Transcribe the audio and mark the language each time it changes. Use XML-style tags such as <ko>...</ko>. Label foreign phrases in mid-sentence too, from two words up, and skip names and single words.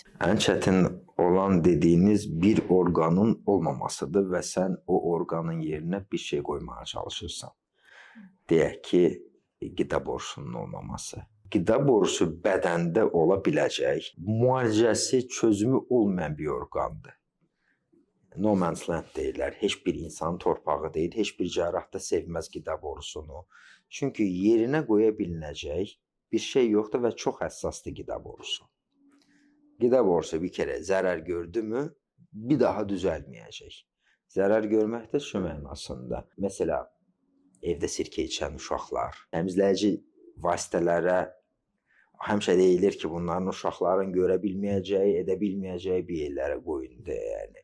<az>Ən çətin olan dediyiniz bir orqanın olmamasıdır və sən o orqanın yerinə bir şey qoymağa çalışırsan. Deyək ki, qida borusunun olmaması. Qida borusu bədəndə ola biləcək, müalicəsi, çözümü olmayan bir orqandır.</az> <en>No man's land deyirlər.</en> <az>Heç bir insan torpağı deyil, heç bir cərrah da sevməz qida borusunu. Çünki yerinə qoya bilinəcək bir şey yoxdur və çox həssasdır qida borusu. Qida borusu bir kərə zərər gördü mü, bir daha düzəlməyəcək. Zərər görmək də şu mənasında. Məsələn, evdə sirkə içən uşaqlar, təmizləyici vasitələrə həmişə deyilir ki, bunların uşaqların görə bilməyəcəyi, edə bilməyəcəyi bir yerlərə qoyun deyə yəni.</az>